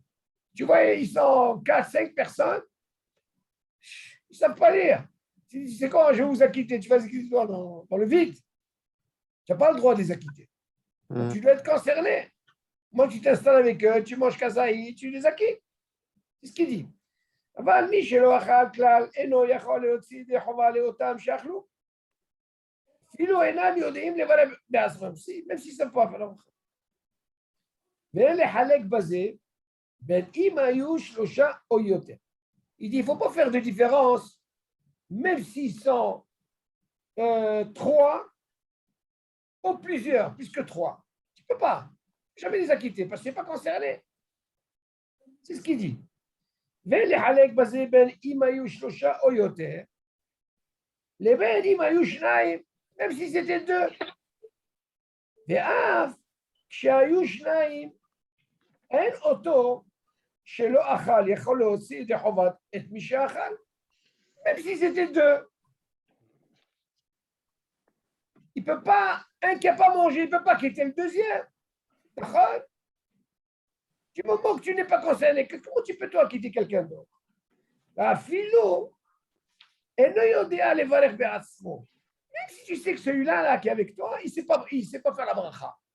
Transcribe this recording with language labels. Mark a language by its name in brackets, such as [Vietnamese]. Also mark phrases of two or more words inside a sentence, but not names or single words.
[French] Tu vois, ils sont 4, 5 personnes, ils ne savent pas lire. C'est quand je vais vous acquitter, tu vas les acquitter dans le vide. Tu n'as pas le droit de les acquitter. Donc, tu dois être concerné. Moi, tu t'installes avec eux, tu manges kazaï, tu les acquittes. C'est ce qu'il dit. [Hebrew] אבל מי שלא אכל כלל אינו יכול להוציא ידי חובה לאותם שאכלו, אפילו אינם יודעים לברך בעצמם, [French] même s'ils ne savent pas faire la bracha. [Hebrew] ואין לחלק בזה בין אם היו 3 או יותר. [French] Il dit, il ne faut pas faire de différence, même s'ils sont 3 ou plusieurs, plus que 3. Tu ne peux pas jamais les acquitter parce que tu n'es pas concerné. C'est ce qu'il dit. [Hebrew] ולחלק בזה בין אם היו 3 או יותר, לבין אם היו 2, [French] même si c'était 2. [Hebrew] ואף כשהיו 2, אין אותו שלא אכל יכול להוציא ידי חובת את מי שאכל, [French] même si c'était 2. Il peut pas, un qui n'a pas mangé, il ne peut pas quitter le deuxième. D'accord? Du moment que tu n'es pas concerné, comment tu peux toi quitter quelqu'un d'autre? Philo, et même si tu sais que celui-là qui est avec toi, il ne sait pas faire la bracha.